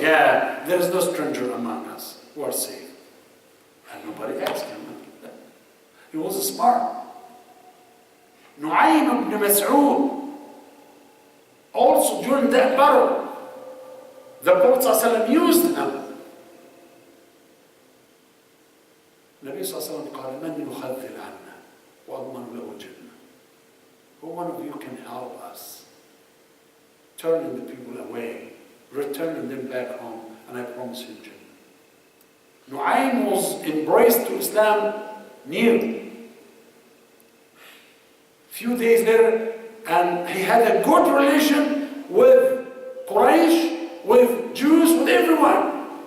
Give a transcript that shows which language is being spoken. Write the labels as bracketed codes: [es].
[en] Yeah, there is no stranger among us. We are safe. And nobody asked him. He was smart. Nu'aym ibn Mas'ud, also during that battle, the Prophet ﷺ used him. [ar] النبي صلى الله عليه وسلم قال من يخذل عنا وأضمن له الجنة. [en] Who one of you can help us? Turning the people away, returning them back home, and I promise you Jannah. Nu'aym was embraced to Islam new. Few days later, and he had a good relation with Quraysh, with Jews, with everyone.